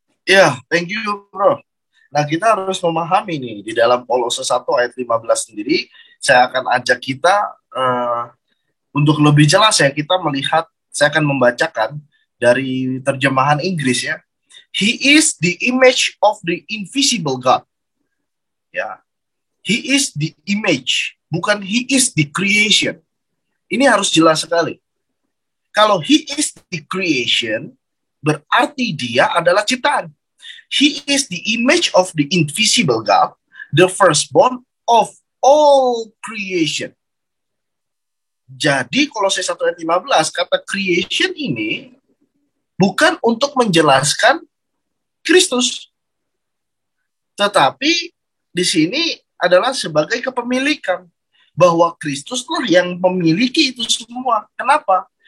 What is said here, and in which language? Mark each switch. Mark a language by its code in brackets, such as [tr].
[en] Ya, thank you, bro. [id] Nah, kita harus memahami nih, di dalam Kolose 1 ayat 15 sendiri, saya akan ajak kita untuk lebih jelas ya, kita melihat, saya akan membacakan dari terjemahan Inggris ya. [en] He is the image of the invisible God. Ya, He is the image, bukan He is the creation. [id] Ini harus jelas sekali. Kalau [en] He is the creation, [id] berarti dia adalah ciptaan. [en] He is the image of the invisible God, the firstborn of all creation. [id] Jadi Kolose 1 ayat 15, kata creation ini bukan untuk menjelaskan Kristus, tetapi di sini adalah sebagai kepemilikan, bahwa Kristuslah yang memiliki itu semua. Kenapa?